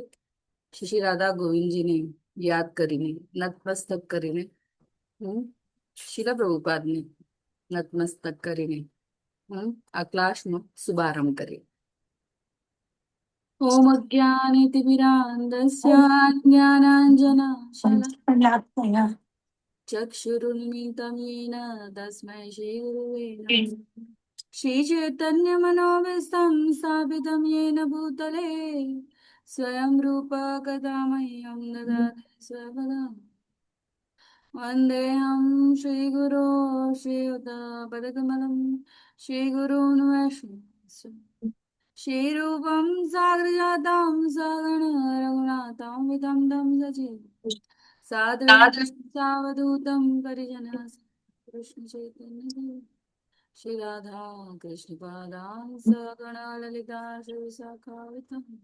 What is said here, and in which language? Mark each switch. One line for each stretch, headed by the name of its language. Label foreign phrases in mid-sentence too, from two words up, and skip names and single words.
Gujarati: શ્રી રાધા ગોવિંદજીને યાદ કરીને, નતમસ્તક કરીને, શીલા પ્રભુપાદને નતમસ્તક કરીને આ ક્લાસનો શુભારંભ કરીએ.
Sanskrit: ઓમ અજ્ઞાનિતિમિરાન્ધસ્ય જ્ઞાનાંજનશલાકયા ચક્ષુરુન્મિલિतं येन तस्मै श्रीगुरुवे नमः. श्रीचैतन्यमनोभीष्टं स्थापितं येन भूतले स्वयं रूप कदा मह्यं ददाति स्वपदम्. वन्देऽहं श्रीगुरो श्रीयुतपदकमलं श्रीगुरून् वैष्णवं श्रीरूपं साग्रजातं सगण रघुनाथं वितं तं सजीवं साद्वैतं सावधूतं परिजनः कृष्ण चैतन्य श्री राधा कृष्ण पादान् सगण ललिता श्री शाखावितं.